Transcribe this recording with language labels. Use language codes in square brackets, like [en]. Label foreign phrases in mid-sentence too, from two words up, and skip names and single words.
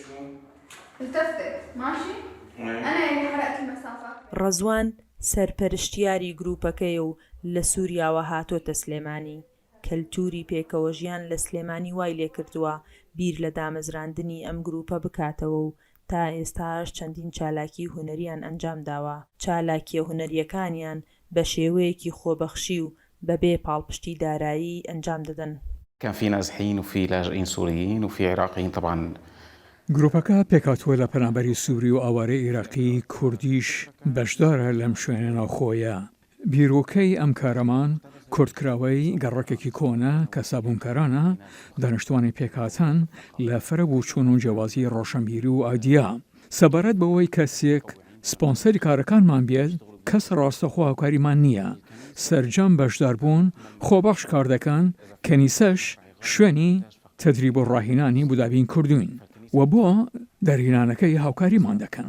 [ckb] ڕەزوان سەرپەرشتیاری گروپەکەی و لە سووریاوە هاتۆتە سلێمانی کەلتوری پێکەوە ژیان لە سلێمانی وای لێ کردووە بیر لە دامەزراندنی ئەم گروپە بکاتەوە و تا ئێستاش چەندین چالاکی هونەریان ئەنجام داوە چالاکیە هونەریەکانیان بە شێوەیەکی خۆبەخشی و بەبێ پاڵپشتی دارایی ئەنجام دەدەن. [ar] كان في نازحين وفي لاجئين سوريين وفي عراقيين طبعا. [ckb] گروپەکە پێکاتوە لە پەنابەری سووری و ئاوارەی عێراقی کوردیش بەشدارە لەم شوێنە ناوخۆیە. بیرۆکەی ئەم کارەمان کورتکراوەی گەڕەکێکی کۆنە کە سابوونکەرانە دانیشتوانی پێکهاتن لە فەرەبوو چوون و جیاوازی ڕۆشنبیری و ئایدیا سەبارەت بەوەی کەسێک سپۆنسەری کارەکانمان بێت کەس ڕاستەخۆ هاوکاریمان نییە سەرجەم بەشداربوون خۆبەخش کار دەکەن کەنیسەش شوێنی تەدریب و ڕاهێنانی بودابین کردوین و بۆ دەرهێنانەکەی هاوکاریمان دەکەن.